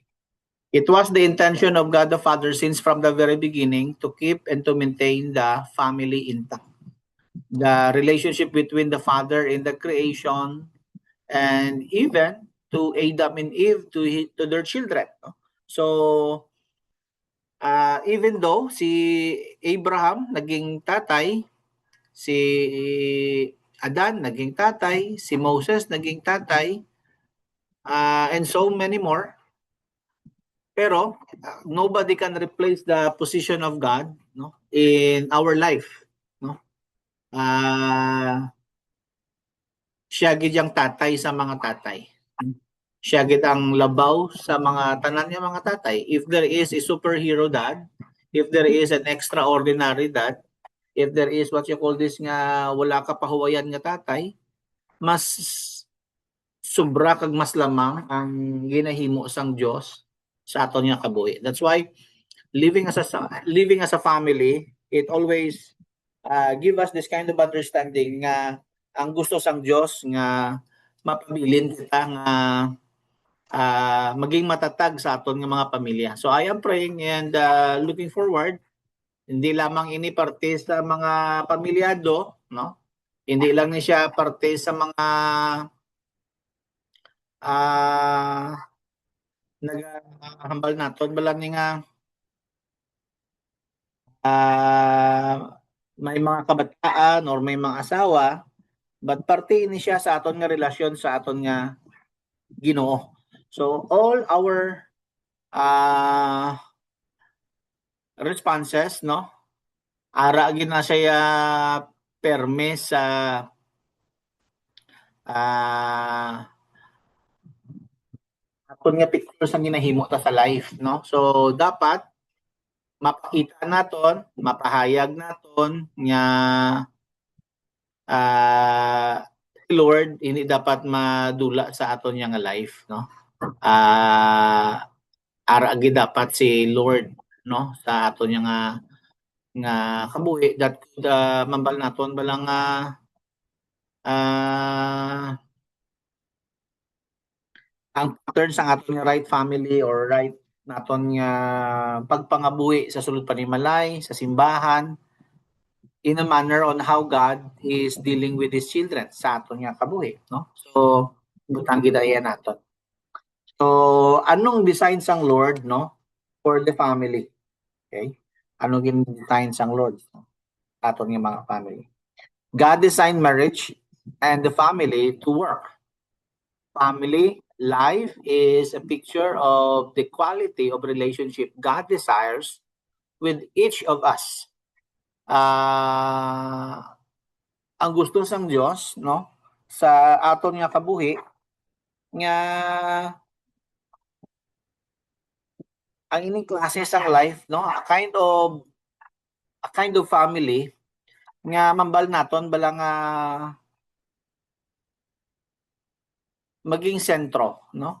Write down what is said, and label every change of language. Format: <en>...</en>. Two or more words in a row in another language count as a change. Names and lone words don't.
<en>It was the intention of God the Father since from the very beginning to keep and to maintain the family intact. The relationship between the Father in the creation and even to Adam and Eve to their children. So even though</en> <tl>si Abraham naging tatay, si Adan naging tatay, si Moses naging tatay,</tl> <en>and so many more. Pero nobody can replace the position of God, no, in our life, no.</en> <hil>Siya gid ang tatay sa mga tatay. Siya gid ang labaw sa mga tanan nga mga tatay.</hil> <en>If there is a superhero dad, if there is an extraordinary dad, if there is what you call this</en> <hil>nga wala ka pahuwayan nga tatay, mas sobra kag mas lamang ang ginahimo sang Dios sa aton nga kabuhi.</hil> <en>That's why living as a family, it always give us this kind of understanding</en> <hil>nga ang gusto sang Dios nga mapabilin kita nga maging matatag sa aton nga mga pamilya.</hil> <en>So I am praying and looking forward</en> <hil>hindi lamang ini parte sa mga pamilyado, no? Hindi lang ni siya parte sa mga nagahambal naton bala ni nga may mga kabataan or may mga asawa, but parte ini siya sa aton nga relasyon sa aton nga Ginoo.</hil> <en>So all our responses,</en> <hil>no, ara gid na siya perme sa aton nga picture sa ginahimo ta sa life, no. So dapat mapakita naton, mapahayag naton nga Lord hindi dapat madula sa aton nga life, no. Ara gid dapat si Lord, no, sa aton nga kabuhi that could mambal naton balang ang pattern sa aton nga</hil> <en>right family</en> <hil>or right naton nga pagpangabuhi sa sulod panimalay sa simbahan</hil> <en>in a manner on how God is dealing with His children</en> <hil>sa aton nga kabuhi, no. So butang gidaya naton. So anong design sang Lord, no,</hil> <en>for the family? Okay?</en> <hil>Anong gin-design sang Lord aton nga mga family?</hil> <en>God designed marriage and the family to work. Family life is a picture of the quality of relationship God desires with each of us.</en> <hil>Ang gusto sang Dios, no, sa aton nga kabuhi nga ang ining klase sang life, no,</hil> <en>a kind of family</en> <hil>nga mambal naton bala nga maging sentro, no?</hil>